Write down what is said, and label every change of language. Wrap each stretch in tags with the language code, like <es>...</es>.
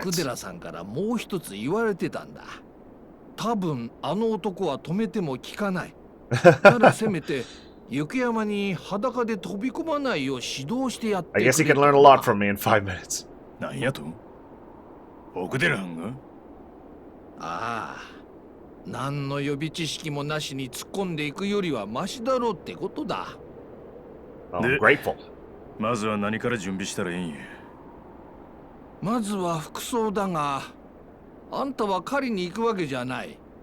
<ja>奥寺さんからもう一つ言われてたんだ。多分あの男は止めても効かない。ただせめて雪山に裸で飛び込まないよう指導してやってくれ。</ja> <en>I guess he can learn a lot from me in 5 minutes.</en> <ja>なんやと？奥寺藩が？ああ、何の予備知識もなしに突っ込んでいくよりはマシだろうってことだ。</ja> <en>I'm grateful.</en> <ja>まずは何から準備したらいいんや。まずは服装だが、あんたは狩りに行くわけじゃない。</ja>